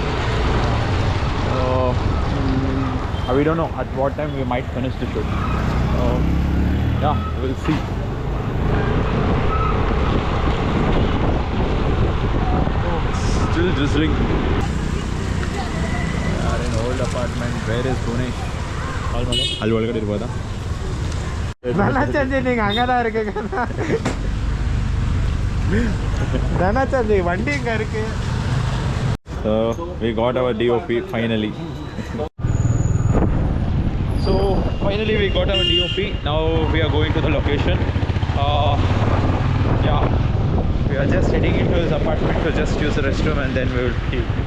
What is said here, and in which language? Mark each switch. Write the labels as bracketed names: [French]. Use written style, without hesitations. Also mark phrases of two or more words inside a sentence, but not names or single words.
[English] We don't know at what time we might finish the shoot. Yeah, we'll see. Still drizzling. We are in old apartment. Where is Bhuvanesh? [Kannada] ಅಲ್ಲಿ ಒಳಗಡೆ ಇರ್ಬೋದಾ? [Tamil] ಧನಚಂದಿ [Kannada] ನಿಂಗೆ ಹಂಗದ [Tamil] ಇருக்கு ಧನಚಂದಿ வண்டி இங்க இருக்கு. [English] So we got our DOP finally. So finally we got our DOP. Now we are going to the location. Yeah, we are just heading into his apartment to just use the restroom and then we will leave.